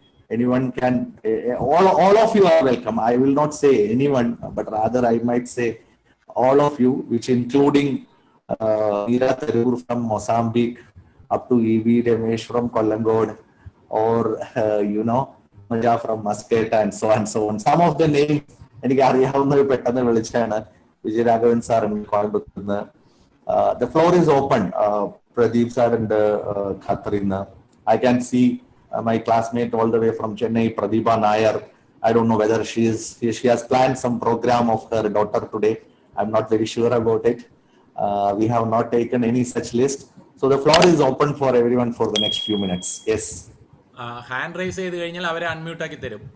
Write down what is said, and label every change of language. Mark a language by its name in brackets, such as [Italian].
[English] Anyone can, all of you are welcome. I will not say anyone, but rather I might say all of you, which including Meera Tharoor from Mozambique, up to E.V. Ramesh from Collingwood, or Maja from Muscat, and so on. Some of the names [Malayalam] എനിക്ക് അറിയാവുന്ന പെട്ടെന്ന് വിളിച്ചാണ്. [English] Vijayaraghavan sir കോയമ്പത്തൂർന്ന്. The floor is open. Pradeep sir and Catherine. I can see my classmate all the way from Chennai, Pradipha Nair. I don't know whether she has planned some program of her daughter today. I'm not very sure about it. We have not taken any such list. So the floor is open for everyone for the next few minutes. Yes. [Malayalam] Hand raise ചെയ്ത് കഴിഞ്ഞാൽ അവരെ unmute ആക്കി തരും.